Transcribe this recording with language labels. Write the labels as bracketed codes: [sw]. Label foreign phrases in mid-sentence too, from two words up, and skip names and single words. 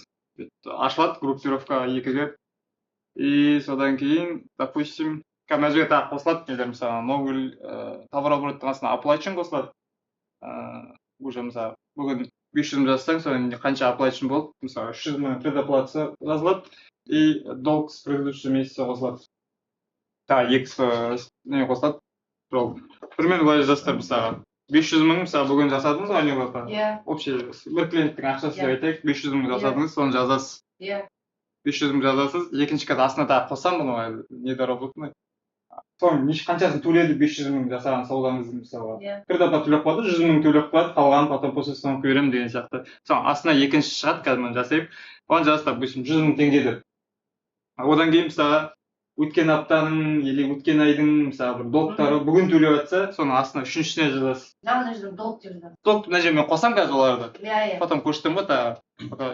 [kk] Ашылады группировка екіге. И содан кейін, допустим, мына жерге тағы қосылады нелер, мысалы [ru] новый товарооборот [kk] астына оплачен қосылады. Уже мысалы бүгін 500 мың жазсаң, содан қанша оплачен болды, мысалы 300 мың предоплата жазылады [ru] и долг с предыдущего месяца [kk] қосылады. Тағы екі не қосылады. Примерно былай жастар, мысалы 500 мың мысалы бүгін жасадыңыз ғой анекдотта. Общий бір клиенттің ақшасы деп айтайық, 500 мың жасадыңыз, соны жазасыз. 500 мың жазасыз, екінші кат астына тағы қоссам бұны недоработанный. Соның қаншасын төледі 500 мың жасаған саудаңыз мысалы. Предоплата төлеп қойды, 100 мың төлеп қойды, қалғанын [ru] потом после съемки [kk] беремін деген сияқты. Соның астына екінші шығады, қазір мен жасайып, оған жазасыз, допустим, 100 мың теңге деп. Одан кейін мысалы өткен аптаның или өткен айдың мысалы бір долгтары бүгін төлеп жатса, соның астына үшіншісіне жазасыз. Мына жерде долг деп жазамын. Долг мына жерге мен қосам қазір оларды. Потом көшіртемін ғой тағы.